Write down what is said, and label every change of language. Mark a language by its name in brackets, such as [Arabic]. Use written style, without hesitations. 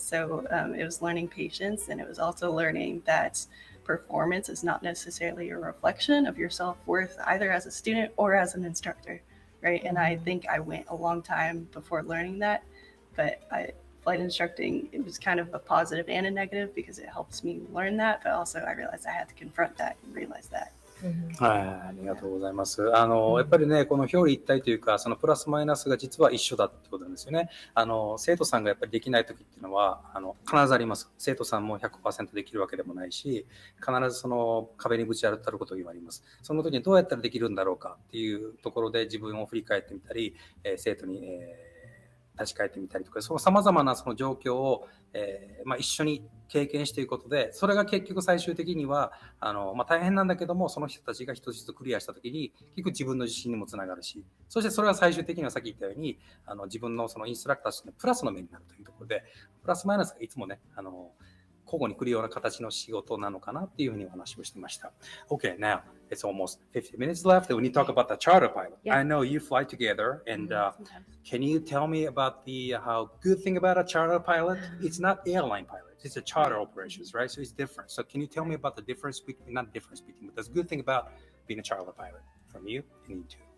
[English] So it was learning patience, and it was also learning that performance is not necessarily a reflection of your self-worth, either as a student or as an instructor, right? And I think I went a long time before learning that, but flight instructing, it was kind of a positive and a negative because it helps me learn that, but also I realized I had to confront that and realize that. [Japanese] はい、ありがとうございます。やっぱりね、この表裏一体というか、そのプラスマイナスが実は一緒だってことなんですよね。生徒さんがやっぱりできないときっていうのは、必ずあります。生徒さんも 100% できるわけでもないし、必ずその壁にぶち当たることがあります。その時にどうやったらできるんだろうかっていうところで自分を振り返ってみたり、生徒に、立ち返ってみたりとか、その様々なその状況を、一緒に経験していくことで、それが結局最終的には大変なんだけども、その人たちが一つ一つクリアしたときに結局自分の自信にもつながるし、そしてそれは最終的にはさっき言ったように自分のそのインストラクターとしてのプラスの面になるというところで、プラスマイナスがいつもね交互に来るような形の仕事なのかなっていうふうにお話をしてました。 [English] Okay, now it's almost 50 minutes left. When you talk about the charter pilot, Yeah. I know you fly together, and can you tell me about the how good thing about a charter pilot? It's not airline pilot; it's a charter operations, right? So it's different. So can you tell me about the difference between, not difference between, but the good thing about being a charter pilot from you and you too?